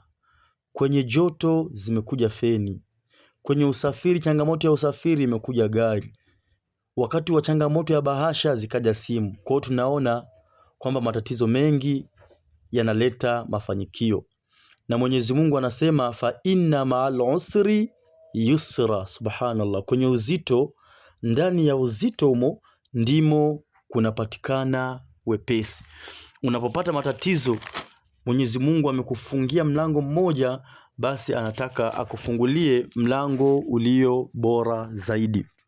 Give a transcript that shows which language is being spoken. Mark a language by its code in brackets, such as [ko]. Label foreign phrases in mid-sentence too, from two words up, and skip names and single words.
[sw] Kwenye joto zimekuja feni. Kwenye usafiri, changamoto ya usafiri imekuja gari. Wakati wa changamoto ya bahasha zikaja simu. Kwa hiyo tunaona kwamba matatizo mengi yanaleta mafanikio. Na Mwenyezi Mungu anasema [ar] فإن مع العسر يسرا. [sw] Subhanallah. Kwenye uzito, ndani ya uzito humo ndimo kunapatikana wepesi. Unapopata matatizo, Mwenyezi Mungu amekufungia mlango mmoja, basi anataka akufungulie mlango ulio bora zaidi.